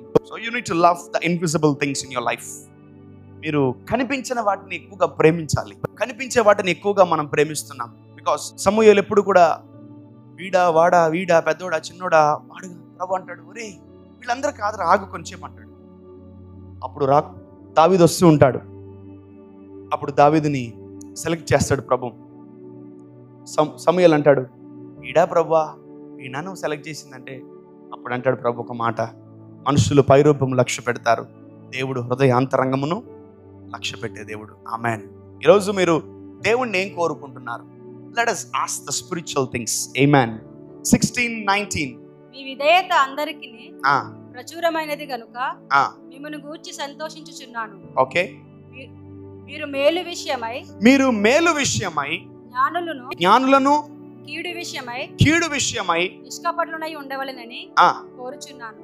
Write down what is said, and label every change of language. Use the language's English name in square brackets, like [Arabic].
[English] So you need to love the invisible things in your life. [Telugu] మీరు కనిపించిన వాటిని ఎక్కువగా ప్రేమించాలి. కనిపించే వాటిని ఎక్కువగా మనం ప్రేమిస్తున్నాం. బికాస్ సమూయేలు ఎప్పుడు కూడా వీడా పెద్దోడా చిన్నోడా వాడుగా, ప్రభు అంటాడు, ఒరే వీళ్ళందరూ కాదురా, ఆగు కొంచెం అంటాడు. అప్పుడు దావీదు వస్తూ ఉంటాడు. అప్పుడు దావీదుని సెలెక్ట్ చేస్తాడు ప్రభు. సమూయేలు అంటాడు, వీడా ప్రభువా, వీడా నువ్వు సెలెక్ట్ చేసిందంటే, అప్పుడు అంటాడు ప్రభు ఒక మాట, మనుషులు పైరూపం లక్ష్య పెడతారు, దేవుడు హృదయాంతరంగమును లక్ష్య పెట్టే దేవుడు. ఆమేన్. ఈరోజు మీరు దేవుణ్ణి ఏం కోరుకుంటున్నారు? [English] Let us ask the spiritual things. Amen. 16:19. [Telugu] మీ విధేయత అందరికీ ప్రచురమైనది గనుక మిమ్మల్ని గూర్చి సంతోషించుచున్నాను. ఓకే. మీరు మేలు విషయమై జ్ఞానులను కీడు విషయమై నిష్కపటులై ఉండవలెనని కోరుచున్నాను.